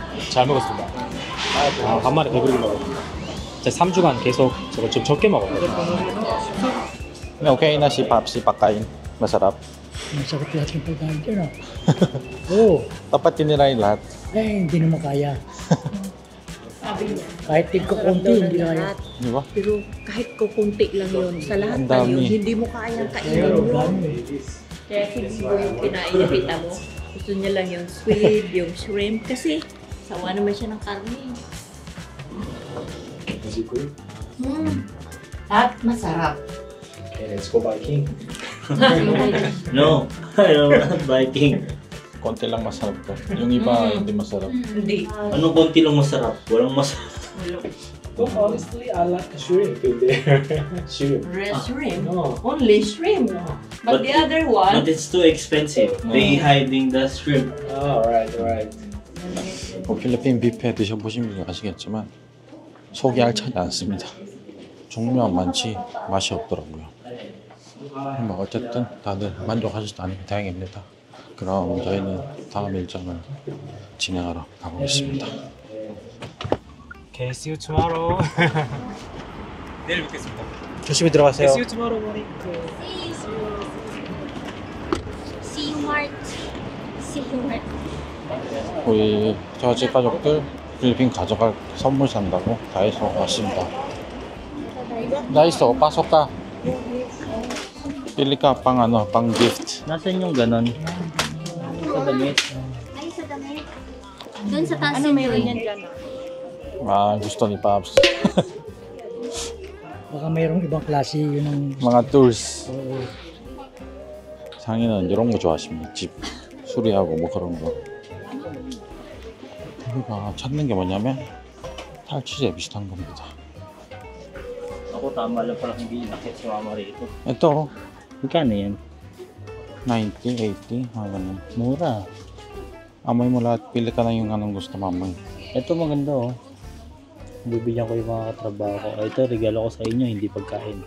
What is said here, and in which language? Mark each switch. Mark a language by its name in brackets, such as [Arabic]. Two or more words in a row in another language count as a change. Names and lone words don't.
[Korean] 잘 먹었습니다. 간만에 배부르게 먹어. 진짜 3주간 계속 저거 좀 적게 먹었거든요. [Filipino] Okay na si Popsi pakain. Masarap. Masarap lahat ng pagkain dyan ah. Oo. Dapat tinirahin lahat. Eh, hindi naman kaya. Kahit tigko-kunti, hindi kaya. Di ba? Pero kahit kukunti lang yun, sa lahat Ang na yun, dami. hindi mo kayang kainin Ang mo. dami. Kaya si Bibo yung kinain niya, kita mo. Gusto niya lang yung squid, yung shrimp, kasi sawa naman siya ng karne. At masarap. [English] Okay, let's go Viking. No, I don't want Viking. [Filipino] Konti lang masarap to. Yung iba hindi masarap. Hindi. Anong konti lang masarap? Walang masarap. [English] But honestly, I like the shrimp in there. Shrimp. Shrimp. No. Only shrimp. But the other one, But it's too expensive. They hiding the shrimp. Oh, alright, alright. [Korean] 필리핀 뷔페 드셔보신 분이 아시겠지만 속이 알차지 않습니다. 종류가 많지 맛이 없더라고요. 뭐 어쨌든 다들 만족하셨다니 다행입니다. 그럼 저희는 다음 일정을 진행하러 가보겠습니다. [English] Okay, see you tomorrow. [Korean] 내일 뵙겠습니다. 조심히 들어가세요. [English] See you tomorrow morning. See you, Mart. See you, Mart. [Korean] 우리 저집 가족들 필리핀 가져갈 선물 산다고 다이소 왔습니다. [Filipino] 다이소 pasok ka. Pili ka pang ano, pang gift. Nasaan yung ganon? Sa damit? Ay, sa damit. Doon sa taas ano yung meron joy. yan dyan? Ah, gusto ni Pops. Baka mayroong ibang klase yun ang... mga tours. Oo. [Korean] 상이는 이런 거 좋아하십니다. 집 수리하고 뭐 그런 거. 우리가 찾는 게 뭐냐면 탈취제 비슷한 겁니다. [Filipino] Ako tama lang pala hindi nakit si mama rito. ito Magkano yan? 90, 80, mga ganun. Mura. Amoy mo lahat, pili ka na yung anong gusto mamoy. Ito maganda oh. Bibigyan ko yung mga katrabaho ko. Ito regalo ko sa inyo, hindi pagkain.